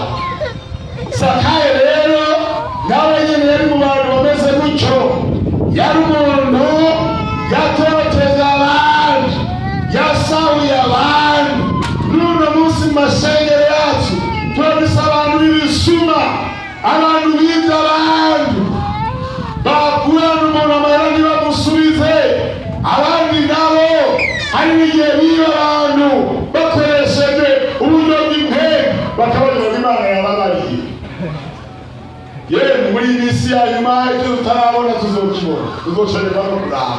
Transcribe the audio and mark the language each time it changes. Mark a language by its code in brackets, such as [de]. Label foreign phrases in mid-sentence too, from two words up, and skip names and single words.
[rn] Zakayo rero nawe nyene yari mu bantu bameze gutyo, yari umuntu yatoteza abantu, yasahuye abantu. N'uno munsi mu masengero yacu turabisa abantu b'ibisuma, abantu bibye abantu, bagurana umuntu amahera ntibamusubize. Abandi nabo hari n'igihe biba abantu bakoresheje uburyo bw'impembe, bakabagira Imana yababariye. Yemwe muri iyi minsi ya nyuma ibyo tutarabona tuzokibona, tuzocererwa no kuraba.